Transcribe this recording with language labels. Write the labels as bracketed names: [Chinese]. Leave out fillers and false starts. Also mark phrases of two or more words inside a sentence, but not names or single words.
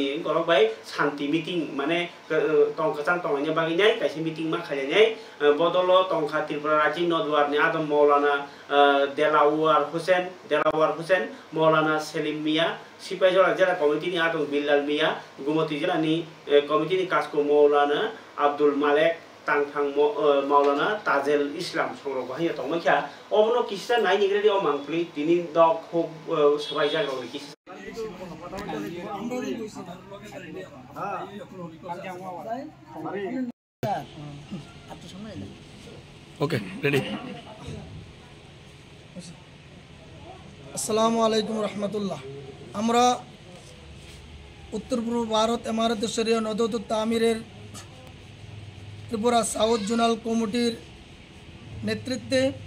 [Kok Borok] गरबाय शान्ति मिटिं माने तंखाचां तंलायनाय बागिनाय कायसे मिटिं मा खालायनाय बदल तंखा त्रिपुरा राज्य नदवारनि आदम मौलाना देलावार हुसैन मौलाना सेलिम मिया सिपाहीजला जिल्ला कमिटिनि आदम बिल्लाल मिया गुमती जिल्लानि कमिटिनि कासको मौलाना आब्दुल मालेक तांथां मौलाना ताजेल इस्लाम संग्रह बाहाय तंमाखा अबनो किसा नायनिग्रेदि अमांप्लि तिनि दक खूब सबाय जागाव किसा [English] okay ready [Arabic] السلام عليكم رحمة الله [Bangla] আমরা উত্তর পূর্ব ভারত ইমারত শরিয়া নদওয়াতুত তামিরের ত্রিপুরা সাউথ জোনাল কমিটির নেতৃত্বে